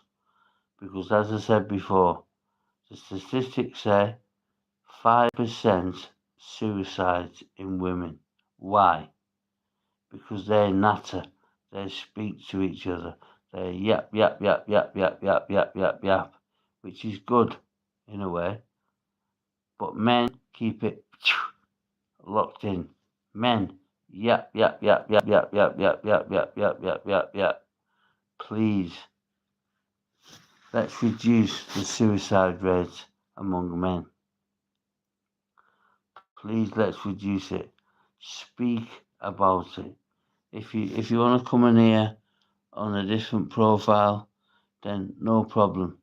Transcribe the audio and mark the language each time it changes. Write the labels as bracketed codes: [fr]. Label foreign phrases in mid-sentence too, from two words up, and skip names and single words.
[en] Because as I said before, the statistics say 5% suicides in women. Why? because they natter. They speak to each other. They yap, yap, yap, yap, yap, yap, yap, yap, yap, which is good in a way. But men keep it locked in. Men yap, yap, yap, yap, yap, yap, yap, yap, yap, yap, yap, yap, yap. Please, let's reduce the suicide rates among men. Please, let's reduce it. Speak about it. If you want to come in here on a different profile, then no problem.